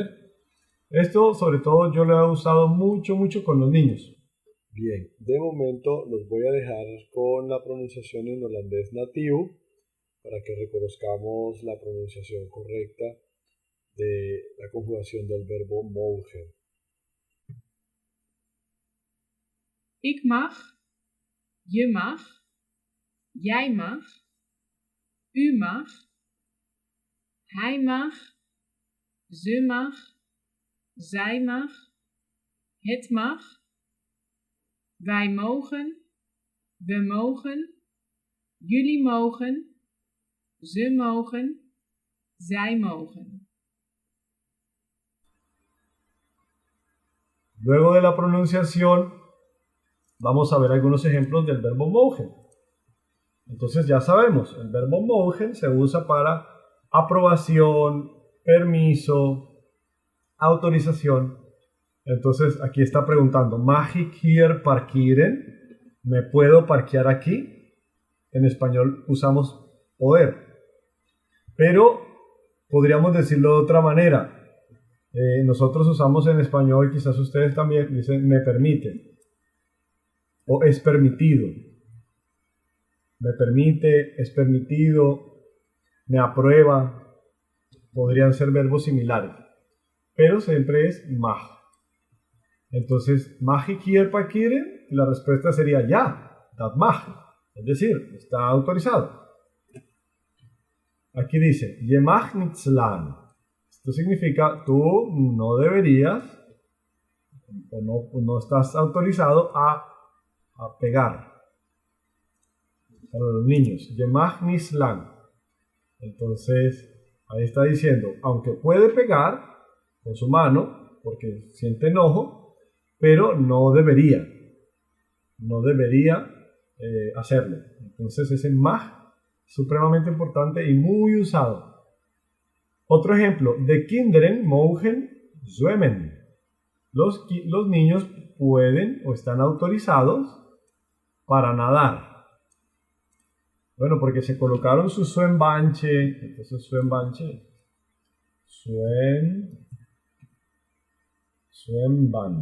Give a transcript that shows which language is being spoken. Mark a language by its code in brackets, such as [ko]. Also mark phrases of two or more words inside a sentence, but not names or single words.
[es] Esto, sobre todo, yo lo he usado mucho con los niños. Bien, de momento los voy a dejar con la pronunciación en holandés nativo para que reconozcamos la pronunciación correcta de la conjugación del verbo mogen. [nl] Ik mag, je mag, jij mag, u mag, hij mag, ze mag, zij mag, het mag, wij mogen, we mogen, jullie mogen, ze mogen, zij mogen. [es] Luego de la pronunciación, vamos a ver algunos ejemplos del verbo mogen. Entonces ya sabemos, el verbo mogen se usa para aprobación, permiso, autorización. Entonces aquí está preguntando, [nl] ¿mag ik hier parkeren? [es] ¿Me puedo parquear aquí? En español usamos poder. Pero podríamos decirlo de otra manera. Nosotros usamos en español, quizás ustedes también dicen me permite o es permitido. Me permite, es permitido, me aprueba. Podrían ser verbos similares, pero siempre es mag. Entonces, [nl] mag ik hier parkeren? [es] La respuesta sería [nl] ja, dat mag. [es] Es decir, está autorizado. Aquí dice, [nl] je mag niet slaan. [es] Esto significa, tú no deberías, o no estás autorizado a pegar a los niños. [nl] Je mag niet slaan. [es] Entonces, ahí está diciendo, aunque puede pegar con su mano, porque siente enojo, pero no debería hacerlo. Entonces ese mag es supremamente importante y muy usado. Otro ejemplo, [nl] de kinderen mogen zwemmen. [es] Los niños pueden o están autorizados para nadar. Bueno, porque se colocaron su zwembaantje. [nl] Entonces zwembaantje. Zwemband.